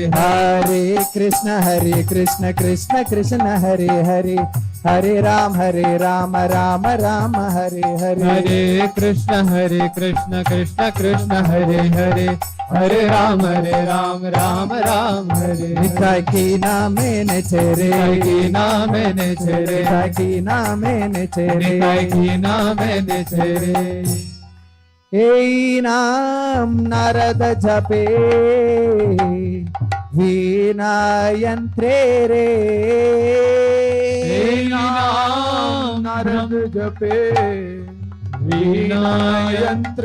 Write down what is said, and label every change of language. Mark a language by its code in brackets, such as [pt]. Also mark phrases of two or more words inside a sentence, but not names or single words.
[sa] हरे कृष्ण कृष्ण कृष्ण हरे हरे हरे राम राम राम हरे हरे हरे कृष्ण कृष्ण कृष्ण हरे हरे हरे राम राम राम हरे [bn] নিতায় কী নামে নেচেরে নিতাই কী নামে নেচেরে নিতায় কী নামে নেচেরে নিতাই কী নামে নেচেরে এ নাম নারদ জপে বীণা যন্ত্রে রে হে নাম নারদ জপে বীণা যন্ত্রে